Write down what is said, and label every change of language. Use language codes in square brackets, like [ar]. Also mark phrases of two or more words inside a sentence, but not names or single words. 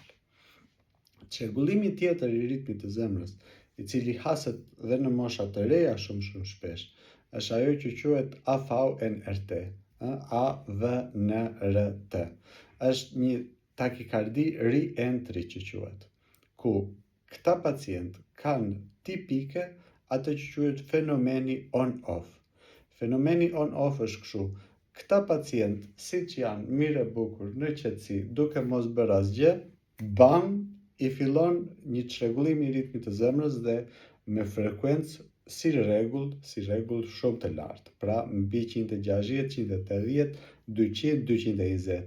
[sq] Çrregullimi tjetër i ritmit të zemrës, i cili haset dhe në mosha të reja shumë shpesh, është ajo që quhet AVNRT, AVNRT. Është një takikardi re-entry që quhet, ku këta pacient kanë tipike atë që quhet fenomeni on-off. Fenomeni on-off është kështu: këta pacient, siç janë mirë e bukur në qetësi, duke mos bërë asgjë, bam, i fillon një çrregullim i ritmit të zemrës dhe me frekuencë si rregull shumë të lartë, pra mbi 160, 180, 200, 220.